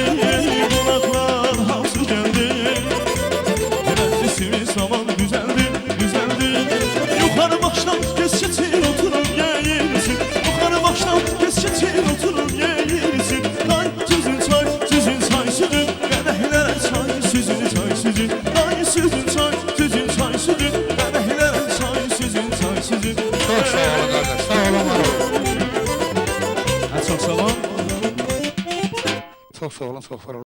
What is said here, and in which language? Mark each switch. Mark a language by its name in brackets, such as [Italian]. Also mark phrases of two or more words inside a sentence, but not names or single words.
[Azerbaijani] Qonaqlar hamısı gəldi. Məclisimiz tamam düzəldi, düzəldi. Yuxarı başdan tez keçir oturub yeyilsin. Yuxarı başdan tez keçir oturub yeyilsin. Ay tüzün çay, tüzün çay süzün. Qədəhlərə çay süzün, çay süzün. Ay süzün çay, tüzün çay süzün. Qədəhlərə çay süzün, çay süzün. [Turkish] Çok sağ olun kardeş, sağ olun var olun. Çok sağ olun. Çok sağ olun, çok var olun.